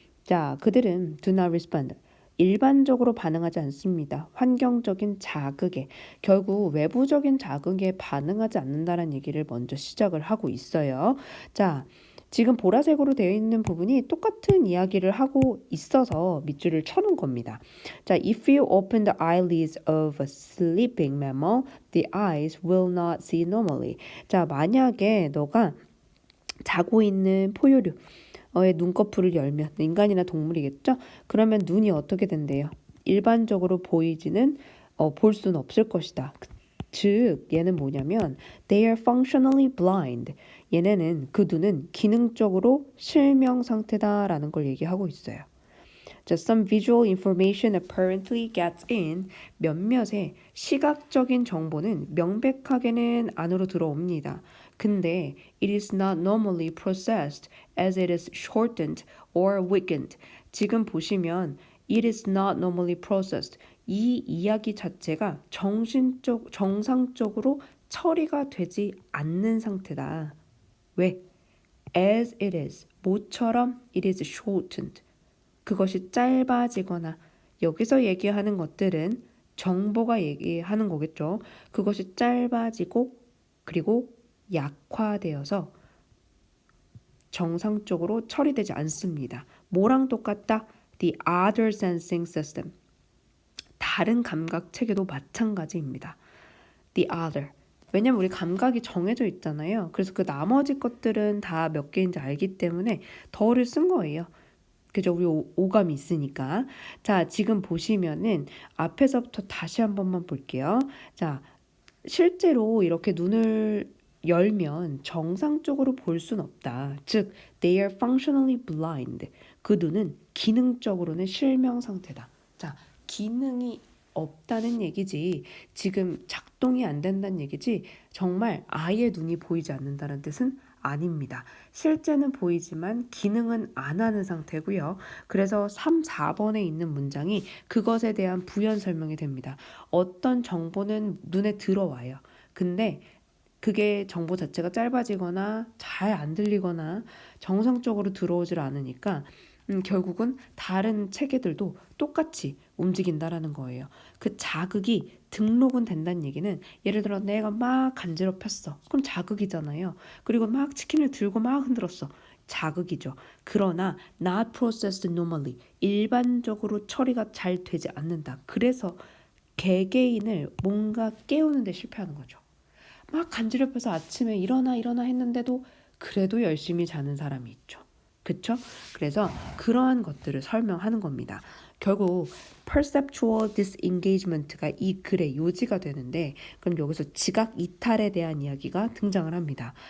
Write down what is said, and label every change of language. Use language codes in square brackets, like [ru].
[en] 자, [ko] 그들은 [en] do not respond. [ko] 일반적으로 반응하지 않습니다. 환경적인 자극에. 결국 외부적인 자극에 반응하지 않는다는 얘기를 먼저 시작을 하고 있어요. 자, 지금 보라색으로 되어 있는 부분이 똑같은 이야기를 하고 있어서 밑줄을 쳐놓은 겁니다. [en] 자, if you open the eyelids of a sleeping mammal, the eyes will not see normally. [ko] 자, 만약에 너가 자고 있는 포유류의 눈꺼풀을 열면 인간이나 동물이겠죠? 그러면 눈이 어떻게 된대요? 일반적으로 보이지는 볼 수는 없을 것이다. 즉 얘는 뭐냐면 [en] they are functionally blind. [ko] 얘네는 그 눈은 기능적으로 실명 상태다라는 걸 얘기하고 있어요. [en] 자, some visual information apparently gets in. [ko] 몇몇의 시각적인 정보는 명백하게는 안으로 들어옵니다. [en] 근데 it is not normally processed as it is shortened or weakened. [ko] 지금 보시면 [en] it is not normally processed. [ko] 이 이야기 자체가 정상적으로 처리가 되지 않는 상태다. 왜? [en] As it is. [ko] 모처럼 [en] it is shortened. [ko] 그것이 짧아지거나 여기서 얘기하는 것들은 정보가 얘기하는 거겠죠. 그것이 짧아지고 그리고 약화되어서 정상적으로 처리되지 않습니다. 뭐랑 똑같다? [en] The other sensing system. [ko] 다른 감각 체계도 마찬가지입니다. [en] The other. [ko] 왜냐면 우리 감각이 정해져 있잖아요. 그래서 그 나머지 것들은 다 몇 개인지 알기 때문에 더를 쓴 거예요. 그죠? 우리 오감이 있으니까. 자, 지금 보시면은 앞에서부터 다시 한 번만 볼게요. 자, 실제로 이렇게 눈을 열면 정상적으로 볼 수는 없다. [en] 즉, they are functionally blind. [ko] 그 눈은 기능적으로는 실명 상태다. 자, 기능이 없다는 얘기지 지금 작동이 안 된다는 얘기지 정말 아예 눈이 보이지 않는다는 뜻은 아닙니다. 실제는 보이지만 기능은 안 하는 상태고요. 그래서 3, 4번에 있는 문장이 그것에 대한 부연 설명이 됩니다. 어떤 정보는 눈에 들어와요. 근데 그게 정보 자체가 짧아지거나 잘 안 들리거나 정상적으로 들어오질 않으니까 결국은 다른 체계들도 똑같이 움직인다라는 거예요. 그 자극이 등록은 된다는 얘기는 예를 들어 내가 막 간지럽혔어. 그럼 자극이잖아요. 그리고 막 치킨을 들고 막 흔들었어. 자극이죠. 그러나 [en] not processed normally. [ko] 일반적으로 처리가 잘 되지 않는다. 그래서 개개인을 뭔가 깨우는 데 실패하는 거죠. 막 간지럽혀서 아침에 일어나 했는데도 그래도 열심히 자는 사람이 있죠. 그쵸? 그래서 그러한 것들을 설명하는 겁니다. 결국 perceptual disengagement가 이 글의 요지가 되는데, 그럼 여기서 지각 이탈에 대한 이야기가 등장을 합니다.